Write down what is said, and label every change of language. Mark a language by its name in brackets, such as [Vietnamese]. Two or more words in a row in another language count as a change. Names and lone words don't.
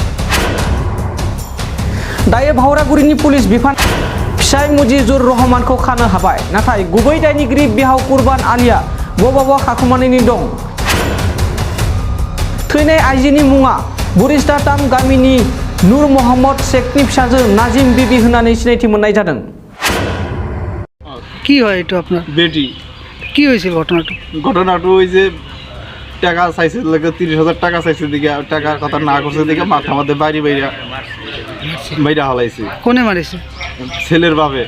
[Bodo] दायो भावरागुरिनि पुलिस बिफान फिसाय मुजिजुर रहमानखौ खानो हाबाय, नाथाय गुबै दायनिगिरि बिहाव कुरबान आलीया बबावबा खाखुमानानै दं। थैनाय आइजोनि मुङा बुरिस्ताटाम गामिनि नूर मोहम्मद शेखनि फिसाजो नाजिम बिबि होननानै सिनायथि मोननाय जादों। [Bangla] কি হয় এটা আপনার বেটি কি হয়েছিল ঘটনাটা? ঘটনাটা ওই যে টাকা চাইছে লাগে 30,000 টাকা চাইছে দিকে টাকার কথা না করছে দিকে মাথা মধ্যে বাইরে বাইরে হালাইছে। কোনে মারিছে? ছেলের বাপে